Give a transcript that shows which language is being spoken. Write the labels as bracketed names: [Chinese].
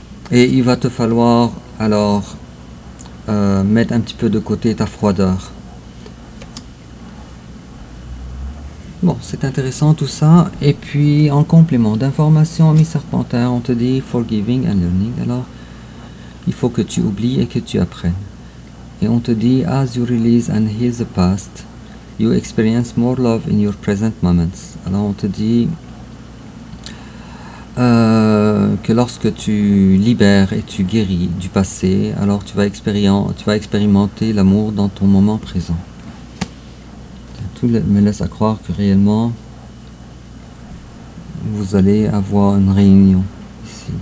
[French] Et il va te falloir alors mettre un petit peu de côté ta froideur. Bon, c'est intéressant tout ça. Et puis, en complément d'informations, ami serpentaire, on te dit [English] forgiving and learning. [French] Alors, il faut que tu oublies et que tu apprennes. Et on te dit, [English] as you release and heal the past, you experience more love in your present moments. [French] Alors, on te dit que lorsque tu libères et tu guéris du passé, alors tu vas expérimenter l'amour dans ton moment présent. Tout me laisse à croire que réellement vous allez avoir une réunion ici.